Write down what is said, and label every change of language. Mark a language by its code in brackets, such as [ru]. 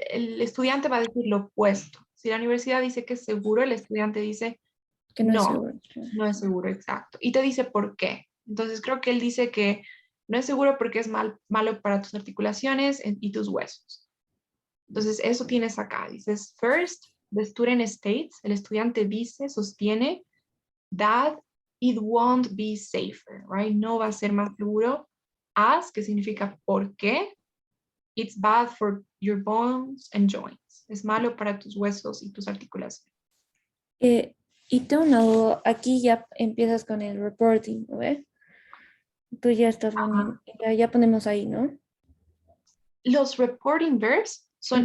[es] El estudiante va a decir lo opuesto. Si la universidad dice que es seguro, el estudiante dice Que no es no, seguro. no es seguro, exacto. Y te dice por qué. Entonces, creo que él dice que no es seguro porque es malo para tus articulaciones y tus huesos. Entonces, eso tienes acá. Dices, [en] first, the student states, [es] el estudiante dice, sostiene, [en] that it won't be safer, right? [es] No va a ser más seguro. As, que significa por qué. [en] It's bad for your bones and joints. [es] Es malo para tus huesos y tus articulaciones. Y tengo una duda. Aquí ya empiezas con el reporting, ¿no ves? Tú ya estás poniendo, ya ponemos ahí, ¿no? Los reporting verbs son